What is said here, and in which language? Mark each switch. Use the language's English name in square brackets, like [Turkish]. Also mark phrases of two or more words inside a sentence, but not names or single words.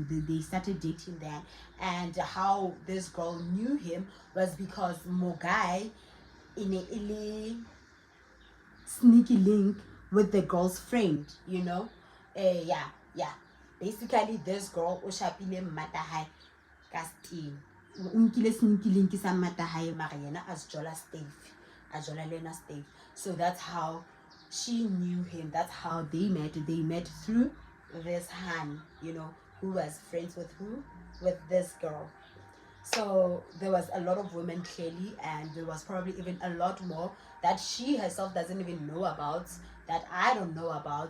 [English] They started dating then. And how this girl knew him was because Mogai in a sneaky link with the girl's friend, you know. Yeah, basically this girl [Southern Sotho] o shapile mmata hae ka steam o nkile [English] sneaky link [Southern Sotho] sa mmata hae mara yena as jola Steve, as jola lena Steve. [English] So that's how she knew him. That's how they met through this Han, you know, who was friends with this girl. So there was a lot of women clearly, and there was probably even a lot more that she herself doesn't even know about, that I don't know about.